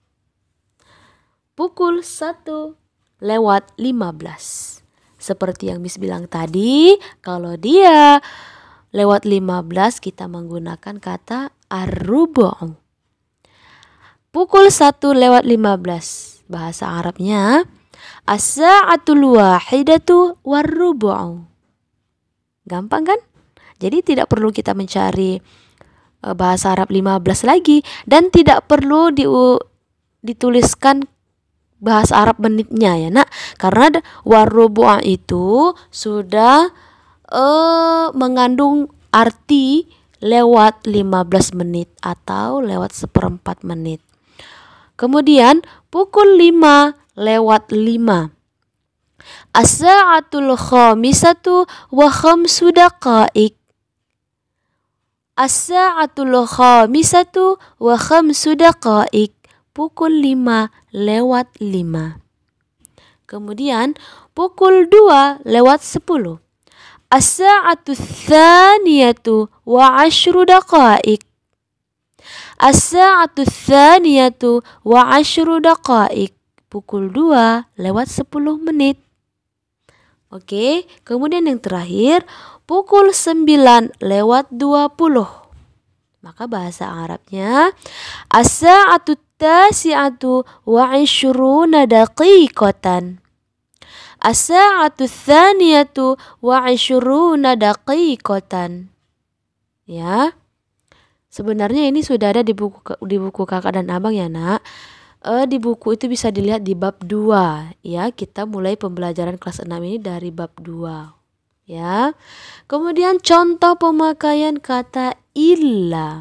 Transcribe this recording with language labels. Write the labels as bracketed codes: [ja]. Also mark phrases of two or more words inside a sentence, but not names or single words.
[id] Pukul 1:15. Seperti yang Miss bilang tadi, kalau dia lewat 15 kita menggunakan kata ar-rubu'. Pukul 1:15. Bahasa Arabnya [ar] الساعة الواحدة والربع'. [id] Gampang kan? Jadi tidak perlu kita mencari bahasa Arab 15 lagi dan tidak perlu dituliskan bahasa Arab menitnya ya nak, karena war-rubu' itu sudah mengandung arti lewat 15 menit atau lewat 1/4 menit. Kemudian pukul 5:05. [ar] الساعة الخامسة وخمس دقائق. الساعة الخامسة وخمس دقائق. [id] Pukul 5:05. Kemudian pukul 2:10. [ar] الساعة الثانية و 10 دقائق. الساعة الثانية و 10 دقائق. [id] Pukul 2:10 menit. Oke, kemudian yang terakhir pukul 9:20. Maka bahasa Arabnya [ar] الساعة التاسعة و 20 دقيقة. الساعة الثانية و 20 دقيقة. [id] Ya. Sebenarnya ini sudah ada di buku kakak dan abang ya nak. Di buku itu bisa dilihat di bab 2 ya. Kita mulai pembelajaran kelas 6 ini dari bab 2 ya. Kemudian contoh pemakaian kata illa.